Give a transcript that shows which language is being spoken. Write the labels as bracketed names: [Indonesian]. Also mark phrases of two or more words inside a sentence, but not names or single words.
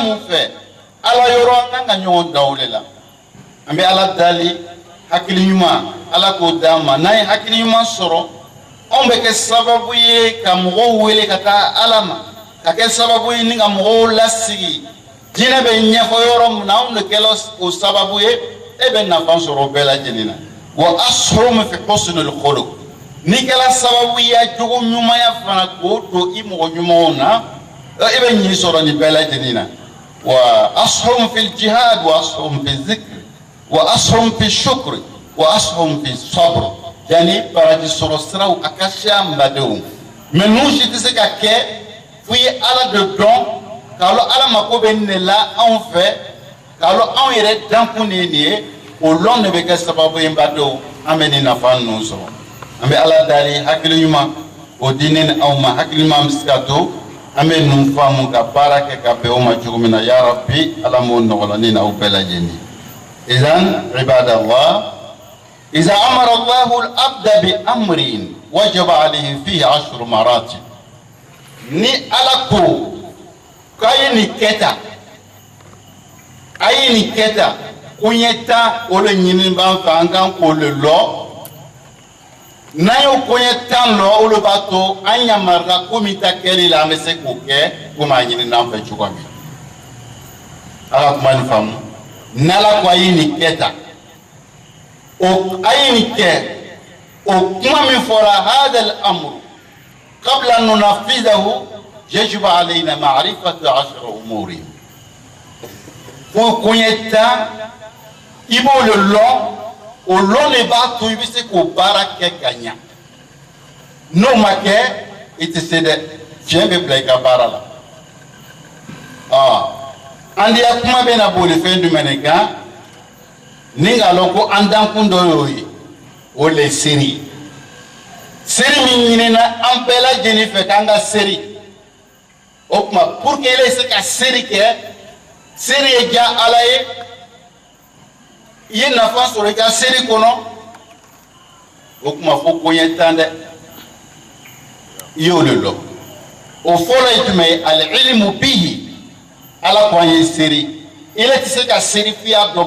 [Bambara] mun fɛ ala yɔrɔ an kan ka ɲɔgɔn dan o de la an bɛ ala dali hakili ɲuman ala k'o d'an ma n'an ye hakili ɲuman sɔrɔ anw bɛ kɛ sababu ye ka mɔgɔw wele ka taa ala ma ka kɛ sababu ye ni ka mɔgɔw lasigi diinɛ bɛ ɲɛfɔ yɔrɔ min na anw de kɛla o sababu ye e bɛ nafa sɔrɔ o bɛɛ lajɛlen na [Arabic] وأسهم في حسن الخلق [Bambara] ni kɛla sababu ye jogo ɲumanya fana k'o don i mɔgɔ ɲumanw na e bɛ ɲi sɔrɔ nin bɛɛ lajɛlen na [Arabic] وأسهم في الجهاد و أسهم في الذكر وأسهم في الشكر وأسهم في الصبر [Bambara] yani baraji sɔrɔ siraw a ka ca n badenw mais ninnu si tɛ se ka kɛ fo i ye ala de dɔn k'a lɔn ala mako bɛ nin de la anw fɛ k'a lɔn anw yɛrɛ dankun de ye nin ye o lɔn de bɛ kɛ sababu ye n badenw an bɛ nin nafa ninnu sɔrɔ an bɛ ala dali hakili ɲuman o di ne ni aw ma hakili ɲuman bɛ se ka to an bɛ ninnu faamu ka baara kɛ ka bɛn o ma cogo min na [Arabic] يا رب [Bambara] ala m'o nɔgɔya ne n'aw bɛɛ lajɛlen [Arabic] إذن عباد الله إذا أمر الله العبد بأمر وجب عليه فيه 10 مراتب [Bambara] ni ala ko k'aye nin kɛta a ye nin kɛta koɲɛ 10 o le ɲini b'an fɛ an kan k'o le lɔ n'an y'o koɲɛ 10 lɔ o le b'a to an yamarila ko min ta kɛli la an bɛ se k'o kɛ komi a ɲini n'an fɛ cogo min ala kuma nin faamu n'ala ko a ye nin kɛta o ayi nin kɛ o kuma min fɔra [Arabic] هذا الأمر قبل أن ننفذه يجب علينا معرفة 10 أمور [Bambara] fo koɲɛ 10 i b'o le lɔn o lɔn de b'a to i bɛ se k'o baara kɛ ka ɲa n'o ma kɛ i tɛ se dɛ fiɲɛ bɛ bila i ka baara la an diya kuma bɛ na boli fɛn jumɛn de kan ninga loko andan kundo yoyi o le seri seri min ñinina an bɛɛ lajɛlen fɛ k'an ka seri o kuma [French] pour que [Bambara] ele se ka seri kɛ seri ye diya ala ye i ye nafa sɔrɔ i ka seri kɔnɔ o kuma fo koɲɛ tan dɛ i y'o de lɔ o fɔlɔ ye jumɛn ye [Arabic] العلم به [Bambara] ala ko an ye seri ele tɛ se ka seri f'i y'a dɔn